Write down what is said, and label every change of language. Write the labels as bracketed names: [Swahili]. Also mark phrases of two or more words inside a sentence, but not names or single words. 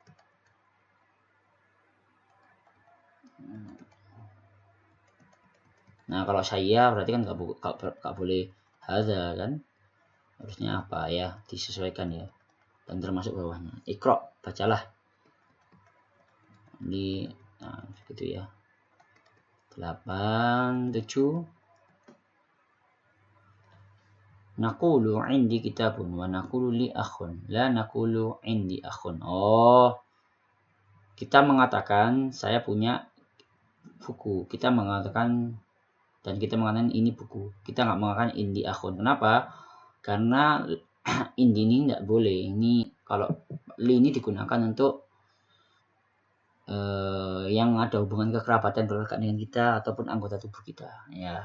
[Indonesian] Nah, kalau saya berarti kan nggak boleh hadza kan. Harusnya apa ya? Disesuaikan ya. Dan termasuk bawahnya. Iqra, bacalah. Di begitu ya. 8, 7. [Arabic] نقول عندي كتاب ونقول لي أخ. لا نقول عندي أخ. Oh. [Indonesian] Kita mengatakan saya punya buku. Kita mengatakan ini buku. Kita nggak mengatakan [Arabic] عندي أخ. [Indonesian] Kenapa? Karena indi ini nggak boleh. Ini kalau li ini digunakan untuk yang ada hubungan kekerabatan berkaitan dengan kita ataupun anggota tubuh kita ya.